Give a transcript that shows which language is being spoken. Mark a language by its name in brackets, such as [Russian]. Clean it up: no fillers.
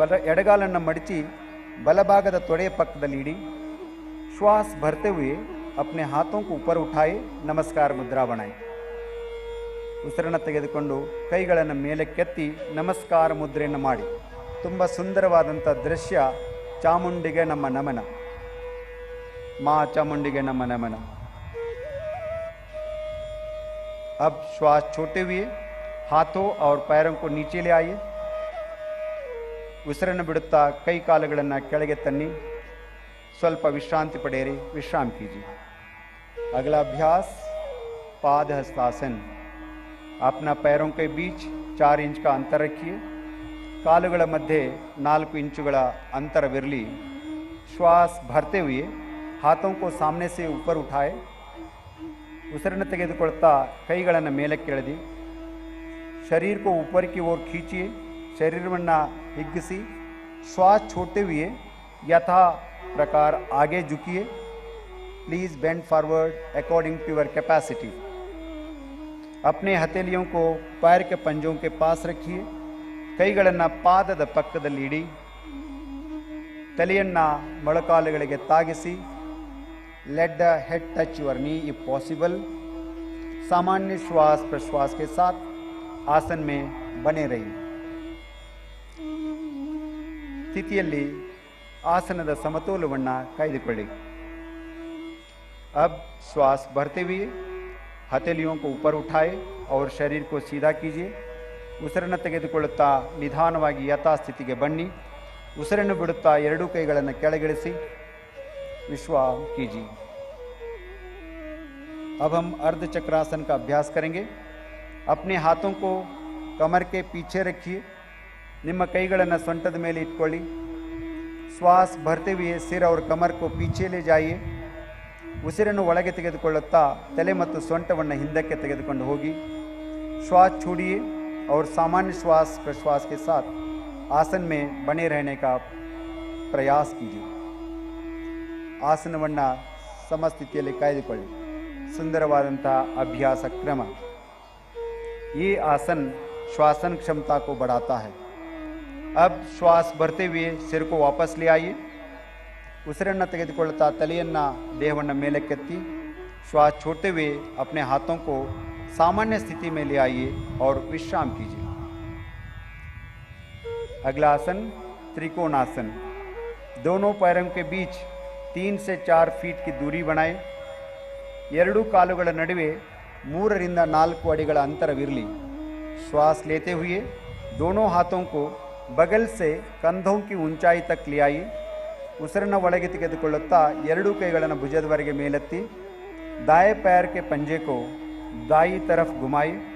[Kannada] ಎಡಗಾಲನ್ನು ಮಡಚಿ ಬಲಭಾಗದ ತೊಡೆಯ ಪಕ್ಕದಲ್ಲಿ ಇಡಿ। [Hindi] श्वास भरते हुए अपने हाथों को ऊपर उठाए, नमस्कार मुद्रा बनाए। [Kannada] ಉಸಿರನ್ನು ತೆಗೆದುಕೊಂಡು ಕೈಗಳನ್ನು ಮೇಲಕ್ಕೆತ್ತಿ ನಮಸ್ಕಾರ ಮುದ್ರೆಯನ್ನು ಮಾಡಿ। ತುಂಬ ಸುಂದರವಾದಂಥ ದೃಶ್ಯ। ಚಾಮುಂಡಿಗೆ ನಮ್ಮ ನಮನ, [Hindi] माँ चामुंडी के नमन नमन। अब श्वास छोड़ते हुए हाथों और पैरों को नीचे ले आइए। [Kannada] ಉಸಿರನ್ನು ಬಿಡುತ್ತಾ ಕೈ ಕಾಲುಗಳನ್ನು ಕೆಳಗೆ ತನ್ನಿ। ಸ್ವಲ್ಪ ವಿಶ್ರಾಂತಿ ಪಡೆಯಿರಿ, [Hindi] विश्राम कीजिए। अगला अभ्यास पाद हस्तासन। अपना पैरों के बीच 4 इंच का अंतर रखिए, [Kannada] ಕಾಲುಗಳ ಮಧ್ಯೆ 4 ಇಂಚುಗಳ ಅಂತರವಿರಲಿ। [Hindi] श्वास भरते हुए हाथों को सामने से ऊपर उठाए, [Kannada] ಉಸಿರನ್ನು ತೆಗೆದುಕೊಳ್ತಾ ಕೈಗಳನ್ನು ಮೇಲಕ್ಕೆ ಎಳೆದಿ। [Hindi] शरीर को ऊपर की ओर खींचिए, [Kannada] शरीरವನ್ನು ಹಿಗ್ಗಿಸಿ। [Hindi] श्वास छोड़ते हुए यथा प्रकार आगे झुकिए। [English] Please bend forward according to your capacity. [Hindi] अपने हथेलियों को पैर के पंजों के पास रखिए, [Kannada] ಕೈಗಳನ್ನು ಪಾದದ ಪಕ್ಕದಲ್ಲಿ ಇಡಿ। ತಲೆಯನ್ನು ಮೊಳಕಾಲುಗಳಿಗೆ ತಾಗಿಸಿ। [English] Let the head touch your knee if possible. [Hindi] सामान्य श्वास प्रश्वास के साथ आसन में बने रहिए। [Kannada] ಸ್ಥಿತಿಯಲ್ಲಿ ಆಸನದ ಸಮತೋಲನವನ್ನು ಕಾಯ್ದುಕೊಳ್ಳಿ। [Hindi] अब श्वास भरते हुए हथेलियों को ऊपर उठाए और शरीर को सीधा कीजिए। [Kannada] ಉಸಿರನ್ನು ತೆಗೆದುಕೊಳ್ಳುತ್ತಾ ನಿಧಾನವಾಗಿ ಯಥಾಸ್ಥಿತಿಗೆ ಬನ್ನಿ। ಉಸಿರನ್ನು ಬಿಡುತ್ತಾ 2 ಕೈಗಳನ್ನು ಕೆಳಗಿಳಿಸಿ। [Hindi] विश्राम कीजिए। अब हम अर्ध चक्रासन का अभ्यास करेंगे। अपने हाथों को कमर के पीछे रखिए, [Kannada] ನಿಮ್ಮ ಕೈಗಳನ್ನು ಸೊಂಟದ ಮೇಲೆ ಇಟ್ಕೊಳ್ಳಿ। [Hindi] श्वास भरते हुए सिर और कमर को पीछे ले जाइए। [Kannada] ಉಸಿರನ್ನು ಒಳಗೆ ತೆಗೆದುಕೊಳ್ಳುತ್ತಾ ತಲೆ ಮತ್ತು ಸೊಂಟವನ್ನು ಹಿಂದಕ್ಕೆ ತೆಗೆದುಕೊಂಡು ಹೋಗಿ। [Hindi] श्वास छोड़िए और सामान्य श्वास प्रश्वास के साथ आसन में बने रहने का प्रयास कीजिए। [Kannada] ಆಸನವನ್ನು ಸಮಸ್ಥಿತಿಯಲ್ಲಿ ಕಾಯ್ದುಕೊಳ್ಳಿ। ಸುಂದರವಾದಂಥ ಅಭ್ಯಾಸ ಕ್ರಮ। [Hindi] ये आसन श्वासन क्षमता को बढ़ाता है। अब श्वास भरते हुए सिर को वापस ले आइए। [Kannada] ಉಸಿರನ್ನು ತೆಗೆದುಕೊಳ್ಳುತ್ತಾ ತಲೆಯನ್ನು ದೇಹವನ್ನು ಮೇಲಕ್ಕೆತ್ತಿ। [Hindi] श्वास छोड़ते हुए अपने हाथों को सामान्य स्थिति में ले आइए और विश्राम कीजिए। अगला आसन त्रिकोणासन। दोनों पैरों के बीच 3 से 4 फीट की दूरी बनाए [Kannada] ಎರಡೂ ಕಾಲುಗಳ ನಡುವೆ 3 ರಿಂದ 4 ಅಡಿಗಳ ಅಂತರವಿರಲಿ [Hindi] श्वास लेते हुए दोनों हाथों को बगल से कंधों की ऊंचाई तक ले आइए [Kannada] ಉಸಿರನ್ನು ಒಳಗೆ ತೆಗೆದುಕೊಳ್ಳುತ್ತಾ ಎರಡೂ ಕೈಗಳನ್ನು ಭುಜದವರೆಗೆ ಮೇಲೆತ್ತಿ [Hindi] दाएं पैर के पंजे को दाई तरफ घुमाए